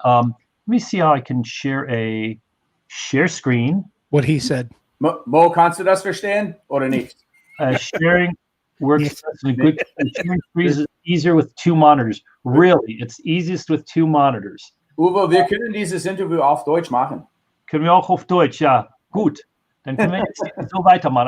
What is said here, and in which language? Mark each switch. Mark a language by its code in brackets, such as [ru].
[en] Let me see how I can share a share screen. What he said. [de] Mo, kannst du das verstehen oder nicht? [en] Sharing works Yes. successfully. Good. Sharing screens is easier with 2 monitors. Really, it's easiest with 2 monitors. [de] Uwe, wir können dieses Interview auf Deutsch machen. Können wir auch auf Deutsch, ja. Gut. Dann können wir jetzt so weitermachen.